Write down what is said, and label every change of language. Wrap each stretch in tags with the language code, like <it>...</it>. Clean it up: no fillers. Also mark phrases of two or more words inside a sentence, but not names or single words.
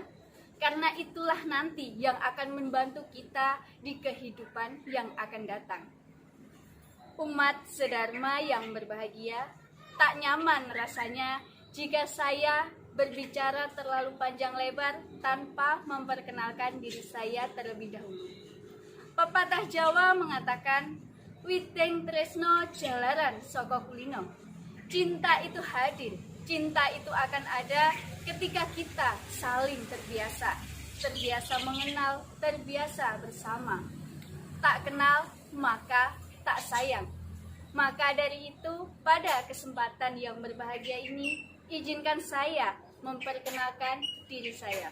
<id>Karena itulah nanti yang akan membantu kita di kehidupan yang akan datang. Umat sedharma yang berbahagia, tak nyaman rasanya jika saya berbicara terlalu panjang lebar tanpa memperkenalkan diri saya terlebih dahulu. Pepatah Jawa mengatakan,</id> <jv>Witeng tresno jalaran saka kulino.</jv> <id>Cinta itu hadir, cinta itu akan ada ketika kita saling terbiasa mengenal, terbiasa bersama. Tak kenal, maka tak sayang. Maka dari itu, pada kesempatan yang berbahagia ini, izinkan saya memperkenalkan diri saya.</id>